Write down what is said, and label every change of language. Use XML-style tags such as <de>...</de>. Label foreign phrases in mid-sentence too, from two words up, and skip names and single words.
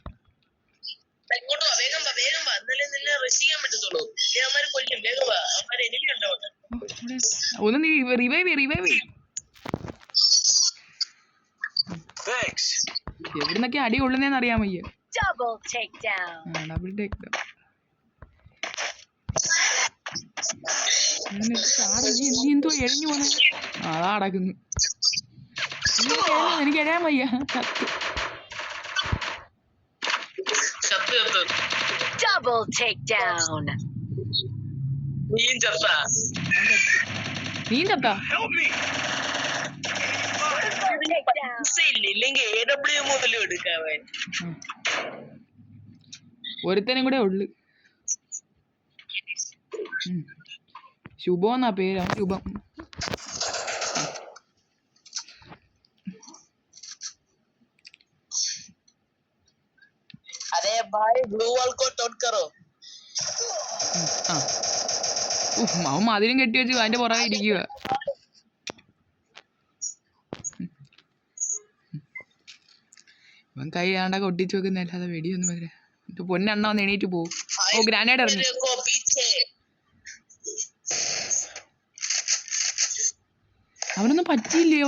<ml>ഒന്ന് നീ റിവൈവ് എവിടുന്നൊക്കെ അടി കൊള്ളുന്നേന്ന് അറിയാൻ വയ്യ.</ml> <en>double take down.</en> <ml>നീ എന്തോ എഴിഞ്ഞു പോണ. അതാ അടക്കുന്നു. എനിക്ക് എഴയാൻ വയ്യ.</ml> <en>Double takedown.</en> <ml>നീ ചത്താ? ഒരുത്തനും കൂടെ ഉള്ളു. ശുഭം എന്നാ പേര്. ശുഭം.</ml> <hi>अरे भाई</hi> <en>blue wall</en> <hi>को टोट करो.</hi> <ml>അവൻ മതിലും കെട്ടി വെച്ച് അതിന്റെ പുറകെ ഇരിക്കുക. ഇവൻ കൈ ആണ്ടൊക്കെ ഒട്ടിച്ചു വെക്കുന്ന അല്ലാതെ വെടിയൊന്നും വരില്ല. പൊന്നെണ്ണ വന്ന് എണീറ്റ് പോകും. ഓ, ഗ്രാനേഡ് ഇറങ്ങി. അവനൊന്നും പറ്റിയില്ലേ?</ml>